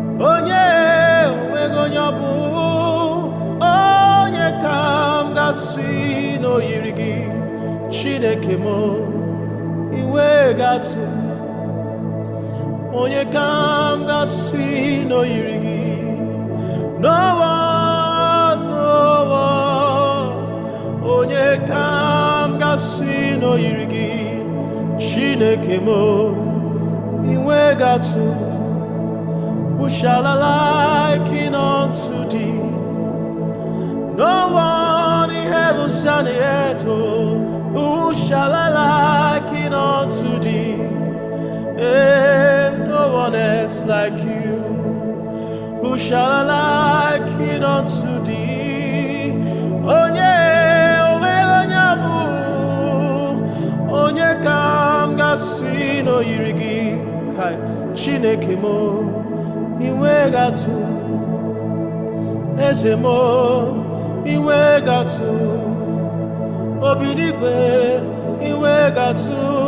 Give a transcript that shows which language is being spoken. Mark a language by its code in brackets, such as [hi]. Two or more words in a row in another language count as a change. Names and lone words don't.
[ig] Onye, onweghị onye ọ bụ. Onye ka m ga-asị na o yiri gị? Chineke m, ị nweghị atụ. Onye ka m ga-asị na o yiri gị? [en] No one, no one. [ig] Onye ka m ga-asị na o yiri gị? Chineke m, ị nweghị atụ. [en] Who shall I liken unto thee? No one in heaven and the earth, oh, who shall I liken unto thee? Eh, no one else like you. Who shall I liken unto thee? [ig] Onye, onweghị onye bụ. Onye ka m ga-asị na o yiri gị? Kai, Chineke m, ị nweghị atụ. Eze m, ị nweghị atụ. Obi n'igwe, ị nweghị atụ.